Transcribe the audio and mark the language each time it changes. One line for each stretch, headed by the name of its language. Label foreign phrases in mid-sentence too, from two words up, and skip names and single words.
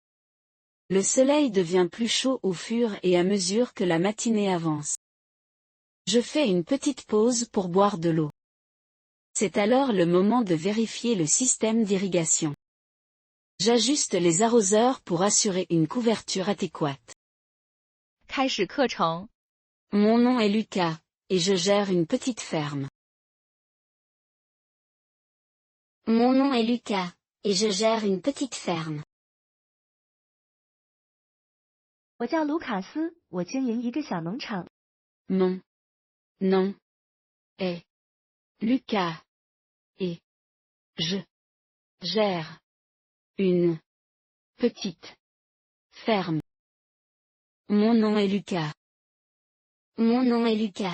French: Le soleil devient plus chaud au fur et à mesure que la matinée avance. Je fais une petite pause pour boire de l'eau. C'est alors le moment de vérifier le système d'irrigation. J'ajuste les arroseurs pour assurer une couverture adéquate.
Chinese: 开始课程。
French: Mon nom est Lucas, et je gère une petite ferme. Mon nom est Lucas, et je gère une petite ferme.
Chinese: 我叫卢卡斯，我经营一个小农场。
French: Mon nom est Lucas, et je gère une petite ferme. Mon nom est Lucas. Mon nom est Lucas.